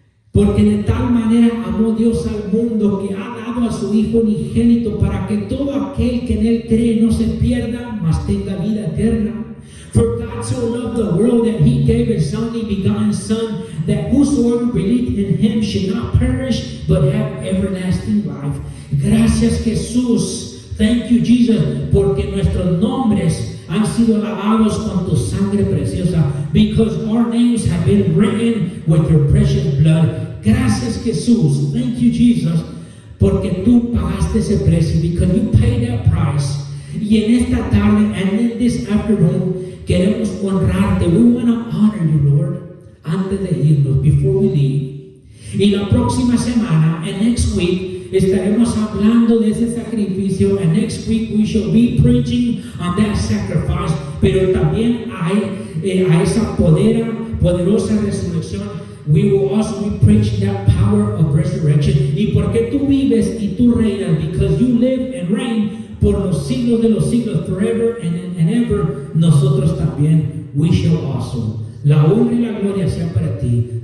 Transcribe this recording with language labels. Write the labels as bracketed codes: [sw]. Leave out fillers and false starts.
[es] Porque de tal manera amó Dios al mundo que ha dado a su Hijo unigénito para que todo aquel que en él cree no se pierda, mas tenga vida eterna. [en] For God so loved the world that he gave his only begotten Son, that whosoever believed in him should not perish, but have everlasting life. [es] Gracias, Jesús. [en] Thank you, Jesus, [es] porque nuestros nombres han sido lavados con tu sangre preciosa, [en] because our names have been written with your precious blood. [es] Gracias, Jesús. [en] Thank you, Jesus, [es] porque tú pagaste ese precio, [en] because you paid that price. [es] Y en esta tarde, [en] and in this afternoon, [es] queremos honrarte. [en] We want to honor you, Lord, [es] antes de irnos, [en] before we leave. [es] Y la próxima semana, [en] and next week, [es] estaremos hablando de ese sacrificio, [en] and next week we shall be preaching on that sacrifice, [es] pero también a esa poderosa resurrección. [en] We will also be preaching that power of resurrection. [es] Y porque tú vives y tú reinas, [en] because you live and reign [es] por los siglos de los siglos, [en] forever and ever, [es] nosotros también, [en] we shall also. [es] La honra y la gloria sea para ti.